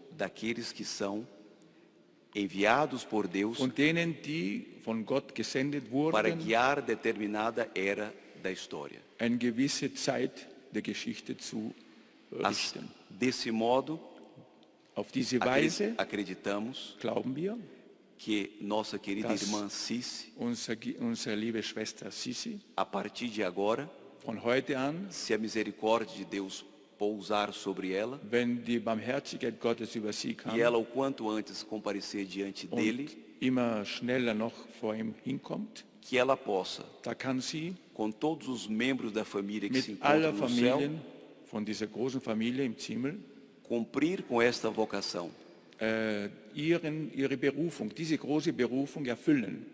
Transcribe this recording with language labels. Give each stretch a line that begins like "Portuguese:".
Portuguese: daqueles que são enviados por Deus
German: von denen, die von Gott gesendet
Portuguese: para
German: wurden,
Portuguese: guiar determinada era da história.
German: eine gewisse Zeit der Geschichte zu richten.
Portuguese: Desse modo,
German: Auf diese Weise
Portuguese: acreditamos
German: glauben wir,
Portuguese: que nossa querida
German: Das-
Portuguese: irmã Cici,
German: unsere liebe Schwester Sisi,
Portuguese: a partir de agora,
German: von heute an,
Portuguese: se a misericórdia de Deus pousar sobre ela
German: wenn die Barmherzigkeit Gottes über sie kam
Portuguese: e ela o quanto antes comparecer diante
German: und
Portuguese: dele,
German: immer schneller noch vor ihm hinkommt,
Portuguese: que ela possa,
German: da kann sie
Portuguese: com todos os membros da família que se
German: mit aller
Portuguese: encontram no céu,
German: Familien von dieser großen Familie im Himmel
Portuguese: cumprir com esta vocação
German: ihre Berufung, diese große Berufung erfüllen,